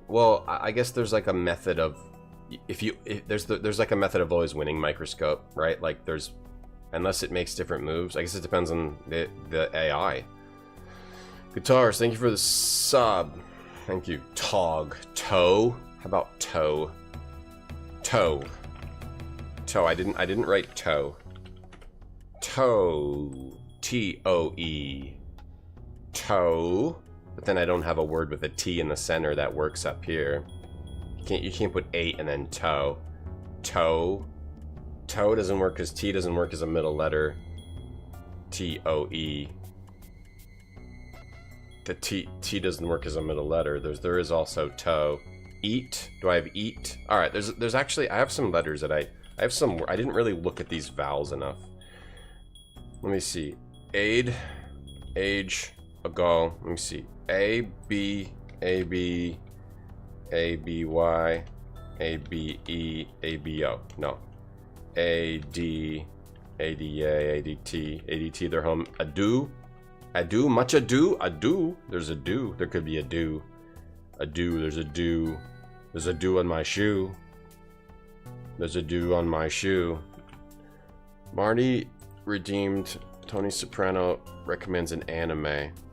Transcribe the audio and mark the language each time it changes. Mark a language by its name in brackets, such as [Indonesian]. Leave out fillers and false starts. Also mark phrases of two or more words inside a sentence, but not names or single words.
[English] Well, I guess there's like a method of. If there's like a method of always winning microscope, right? Like there's, unless it makes different moves. I guess it depends on the AI. Guitars, thank you for the sub. Thank you. Tog. Toe. How about toe? Toe. Toe. I didn't write toe. Toe. T-O-E. Toe. But then I don't have a word with a T in the center that works up here. You can't put 8 and then toe. Toe. Toe doesn't work because T doesn't work as a middle letter. T-O-E. The T doesn't work as a middle letter. There is also toe. Eat. Do I have eat? All right. There's actually I have some letters that I didn't really look at these vowels enough. Let me see. Aid. Age. Ago. Let me see. A B A B. A-B-Y, A-B-E, A-B-O. No. A-D, A-D-A, A-D-T, A-D-T, they're home. Ado? Ado? Much ado? Ado? There's a do. There could be a do. A do, there's a do. There's a do on my shoe. There's a do on my shoe. Marty redeemed. Tony Soprano recommends an anime.